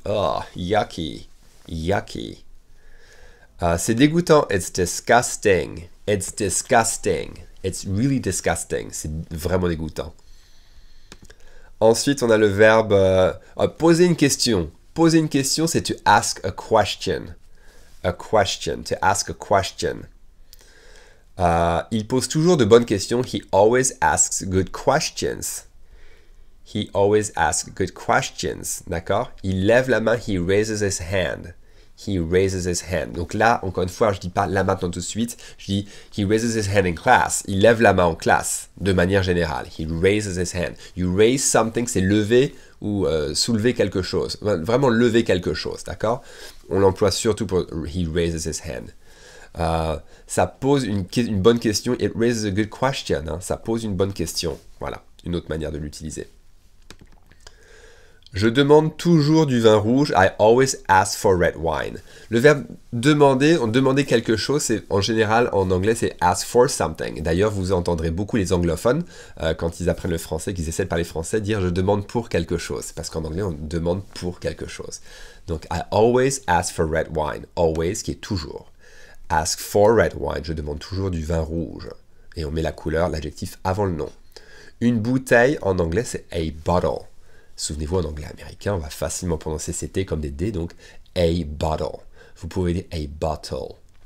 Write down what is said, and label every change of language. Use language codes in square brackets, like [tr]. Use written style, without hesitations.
[en] Oh, yucky. Yucky. [fr] C'est dégoûtant. [en] It's disgusting. It's disgusting. It's really disgusting. [fr] C'est vraiment dégoûtant. Ensuite, on a le verbe poser une question. Poser une question, c'est [en] to ask a question. A question, to ask a question. [fr] Il pose toujours de bonnes questions. [en] He always asks good questions. He always asks good questions. [fr] D'accord? Il lève la main. [en] He raises his hand. He raises his hand. [fr] Donc là, encore une fois, je ne dis pas là maintenant tout de suite. Je dis [en] he raises his hand in class. [fr] Il lève la main en classe, de manière générale. [en] He raises his hand. You raise something, [fr] c'est lever ou soulever quelque chose. Vraiment lever quelque chose, d'accord? On l'emploie surtout pour [en] he raises his hand. [fr] Ça pose une bonne question. [en] It raises a good question. Hein. [fr] Ça pose une bonne question. Voilà, une autre manière de l'utiliser. Je demande toujours du vin rouge. [en] I always ask for red wine. [fr] Le verbe demander, demander quelque chose, c'est en général en anglais, c'est [en] ask for something. [fr] D'ailleurs, vous entendrez beaucoup les anglophones, quand ils apprennent le français, qu'ils essaient de parler français, dire je demande pour quelque chose. Parce qu'en anglais, on demande pour quelque chose. Donc, [en] I always ask for red wine. Always, [fr] qui est toujours. [en] Ask for red wine. [fr] Je demande toujours du vin rouge. Et on met la couleur, l'adjectif avant le nom. Une bouteille, en anglais, c'est [en] a bottle. [fr] Souvenez-vous, en anglais américain, on va facilement prononcer ces T comme des D, donc [en] a bottle. [fr] Vous pouvez dire [en] a bottle.